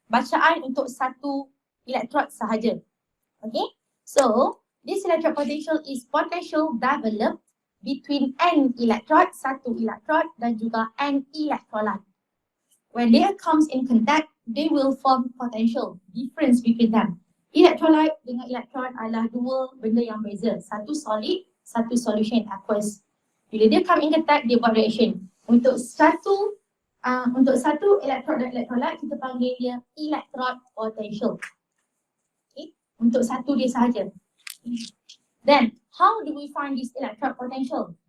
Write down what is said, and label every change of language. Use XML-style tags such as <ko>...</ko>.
<ms>Bacaan untuk satu electrode sahaja.</ms> <en>Okay, so this electrode potential is potential developed between n electrode,</en> <ms>satu electrode dan juga</ms> <en>n electrolyte. When they comes in contact, they will form potential difference between them.</en> <ms>Electrolyte dengan electrode adalah dua benda yang berbeza. Satu solid, satu solution aqueous. Bila dia</ms> <en>come in contact,</en> <ms>dia buat reaction. Untuk satu electrode dan electrolyte, kita panggil dia electrode potential. Okay? Untuk satu dia sahaja.</ms> <en>Then, how do we find this electrode potential?</en>